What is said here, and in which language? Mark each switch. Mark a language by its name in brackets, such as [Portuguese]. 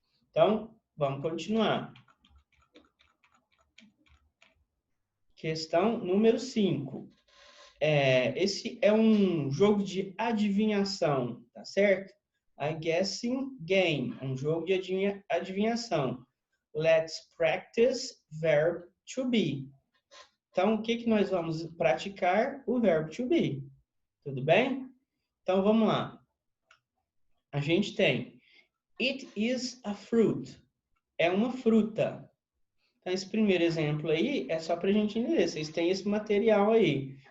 [Portuguese] Então, vamos continuar. Questão número 5. Esse é um jogo de adivinhação, tá certo? [English] A guessing game, [Portuguese] um jogo de adivinhação. [English] Let's practice verb to be. [Portuguese] Então, o que nós vamos praticar? O verbo to be. Tudo bem? Então, vamos lá. A gente tem [English] it is a fruit. [Portuguese] É uma fruta. Então, esse primeiro exemplo aí é só para a gente entender. Vocês têm esse material aí.